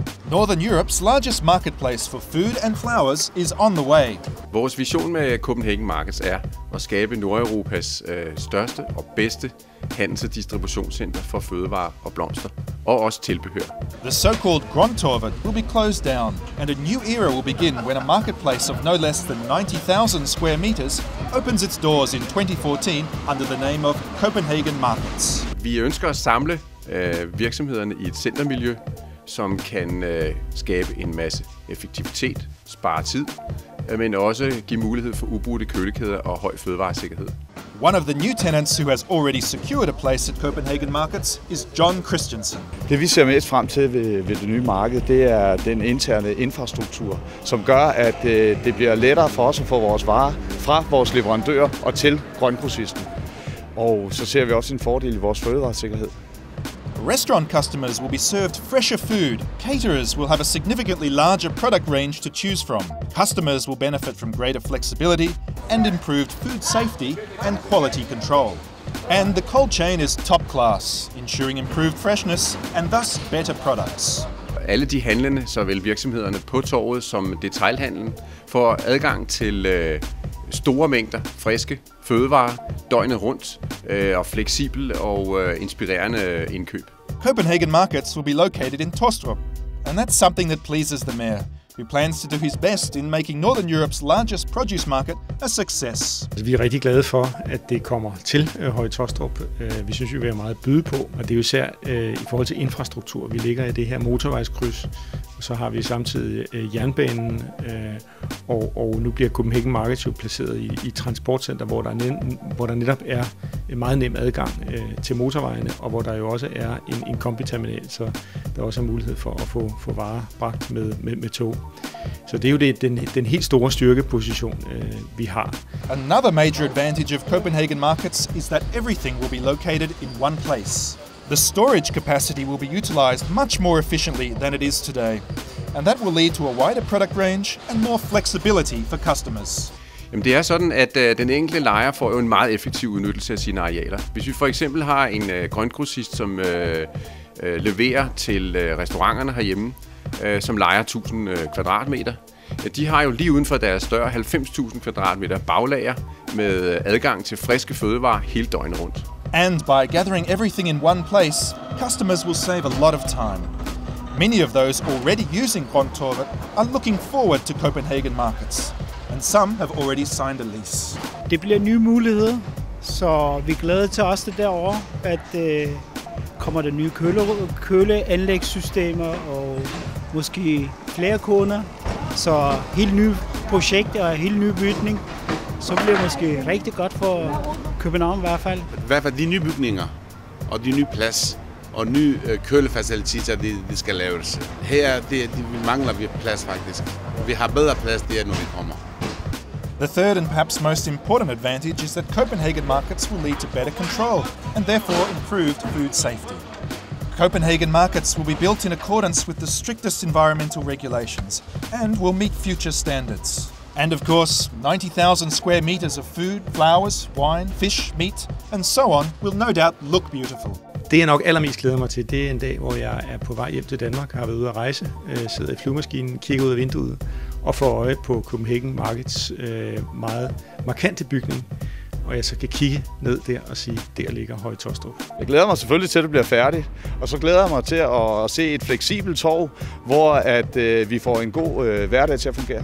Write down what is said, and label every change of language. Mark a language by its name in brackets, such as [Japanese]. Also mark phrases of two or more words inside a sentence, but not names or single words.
[English] Northern Europe's largest marketplace for food and flowers is on the way. [Danish] Vores vision med Copenhagen Markets er at skabe Nordeuropas største og bedste handels- og distributionscenter for fødevarer og blomster, og også tilbehør. [English] The so-called Grøntorvet will be closed down, and a new era will begin when a marketplace of no less than 90,000 square meters opens its doors in 2014 under the name of Copenhagen Markets. [Danish] Vi ønsker at samle virksomhederne i et centermiljø, som kan skabe en masse effektivitet, spare tid, men også give mulighed for ubrudte kølekæder og høj fødevaresikkerhed. [English] One of the new tenants who has already secured a place at Copenhagen Markets is John Christensen. [Danish] Det vi ser mest frem til ved det nye marked, det er den interne infrastruktur, som gør, at det bliver lettere for os at få vores varer fra vores leverandører og til grøngrossisten. Og så ser vi også en fordel i vores fødevaresikkerhed. [English] Restaurant customers will be served fresher food. Caterers will have a significantly larger product range to choose from. Customers will benefit from greater flexibility and improved food safety and quality control. And the cold chain is top class, ensuring improved freshness and thus better products. [Danish] Alle de handlende, såvel virksomhederne på torvet som detailhandlen, får adgang til store mængder friske fødevarer døgnet rundt og fleksibel og inspirerende indkøb. [English] Copenhagen Markets will be located in Tostrup, and that's something that pleases the mayor, who plans to do his best in making Northern Europe's largest produce market a success. [Danish] Vi er rigtig glade for, at det kommer til Høje Taastrup. Vi synes, vi vil have meget at byde på, og det er jo især i forhold til infrastruktur. Vi ligger i det her motorvejskryds, og så har vi samtidig jernbanen, og nu bliver Copenhagen Markets jo placeret i transportcenter, hvor der netop er en meget nem adgang til motorvejene, og hvor der jo også er en kombiterminal, så der også er mulighed for at få varer bragt med tog. Så det er jo den helt store styrkeposition, vi har. [English] Another major advantage of Copenhagen Markets is that everything will be located in one place. The storage capacity will be utilized much more efficiently than it is today, and that will lead to a wider product range and more flexibility for customers. [Danish] Jamen det er sådan, at den enkelte lejer får jo en meget effektiv udnyttelse af sine arealer. Hvis vi for eksempel har en grøntgrossist, som leverer til restauranterne herhjemme, som lejer 1000 kvadratmeter. De har jo lige uden for deres dør 90.000 kvadratmeter baglager med adgang til friske fødevarer hele døgnet rundt. [English] And by gathering everything in one place, customers will save a lot of time. Many of those already using Grøntorvet are looking forward to Copenhagen Markets, and some have already signed a lease. [Danish] Det bliver nye muligheder, så vi er glade til os det derovre, at kommer der nye køleanlægssystemer og måske flere kunder. Så helt nye projekter og helt ny bygning, så bliver det måske rigtig godt for København i hvert fald. I hvert fald de nye bygninger og de nye plads og nye kølefaciliteter, de skal laves. Her mangler vi plads faktisk. Vi har bedre plads der, når vi kommer. [English] The third and perhaps most important advantage is that Copenhagen Markets will lead to better control and therefore improved food safety. Copenhagen Markets will be built in accordance with the strictest environmental regulations and will meet future standards. And of course, 90,000 square meters of food, flowers, wine, fish, meat and so on will no doubt look beautiful. [Danish] Det jeg nok allermest glæder mig til, det er en dag, hvor jeg er på vej hjem til Danmark, har været ude at rejse, sidder i flyvemaskinen, kigger ud af vinduet og får øje på Copenhagen Markets meget markante bygning. Og jeg så kan kigge ned der og sige, der ligger Høje Taastrup. Jeg glæder mig selvfølgelig til, at det bliver færdigt, og så glæder jeg mig til at se et fleksibelt torv, hvor at vi får en god hverdag til at fungere.